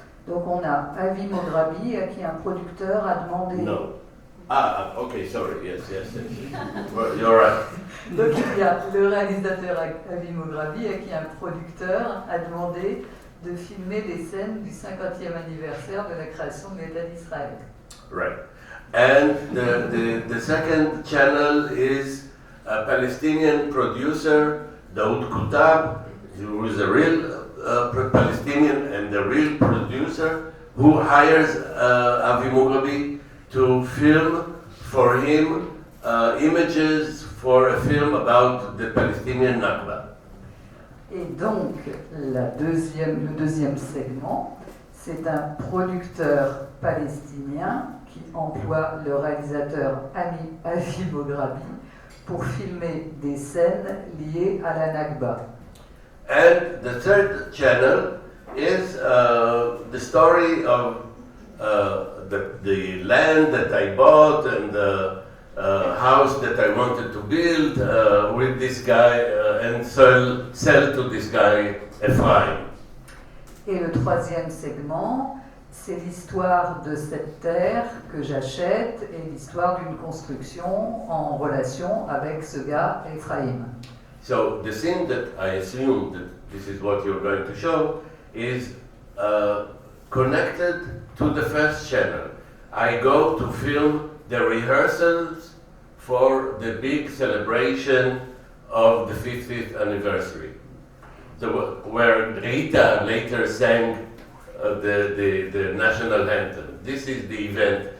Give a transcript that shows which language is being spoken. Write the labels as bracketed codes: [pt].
[fr] Donc on a Avi Mograbi à qui un producteur a demandé... [en] No. Okay, sorry, yes. Well, you're right. [fr] Donc il y a le réalisateur Avi Mograbi à qui un producteur a demandé de filmer les scènes du 50e anniversaire de la création de l'État d'Israël. [en] Right. And the second channel is a Palestinian producer, Daoud Kutab, who is a real Palestinian and a real producer, who hires Avi Mograbi to film for him images for a film about the Palestinian Nakba. [fr] Et donc, le deuxième segment, c'est un producteur palestinien qui emploie le réalisateur Avi Mograbi pour filmer des scènes liées à la Nakba. [en] And the third channel is the story of the land that I bought and the house that I wanted to build with this guy and sell to this guy Ephraim. [fr] Et le troisième segment, c'est l'histoire de cette terre que j'achète et l'histoire d'une construction en relation avec ce gars Ephraim. [en] So the scene that I assume that this is what you're going to show is connected to the first channel. I go to film the rehearsals for the big celebration of the 50th anniversary, where Rita later sang the national anthem. This is the event